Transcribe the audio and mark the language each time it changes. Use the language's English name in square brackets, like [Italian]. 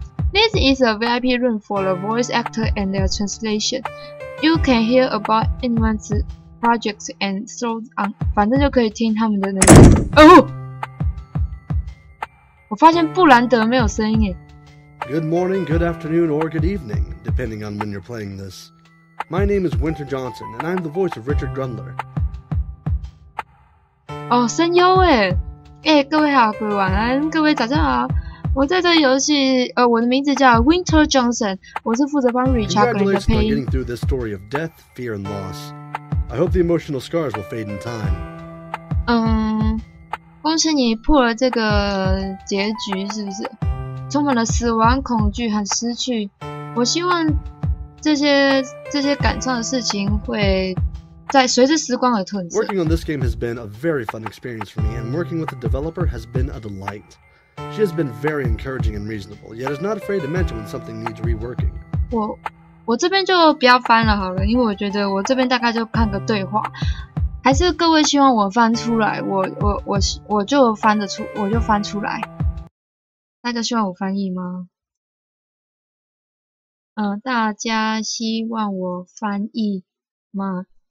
[English] This is a VIP room for the voice actor and their translation. You can hear about anyone's projects and so on. [Chinese] 反正就可以听他们的那个。哦，我发现布兰德没有声音耶。 [English] Good morning, good afternoon, or good evening, depending on when you're playing this. My name is Winter Johnson, and I'm the voice of Richard Grundler. [Chinese] 哦，声优诶，各位好，各位晚安，各位早上好。我在这游戏，我的名字叫 Winter Johnson， 我是负责帮 Richard 的配音。 [English] Congratulations on getting through this story of death, fear, and loss. I hope the emotional scars will fade in time. [Chinese] 恭喜你破了这个结局，是不是？充满了死亡、恐惧和失去。我希望这些感伤的事情会在随着时光而褪色。 [English] Working on this game has been a very fun experience for me, and working with the developer has been a delight. She has been very encouraging and reasonable, yet is not afraid to mention when something needs reworking. [Chinese] 我这边就不要翻了好了，因为我觉得我这边大概就看个对话。还是各位希望我翻出来，我就翻得出，我就翻出来。大家希望我翻译吗？大家希望我翻译吗？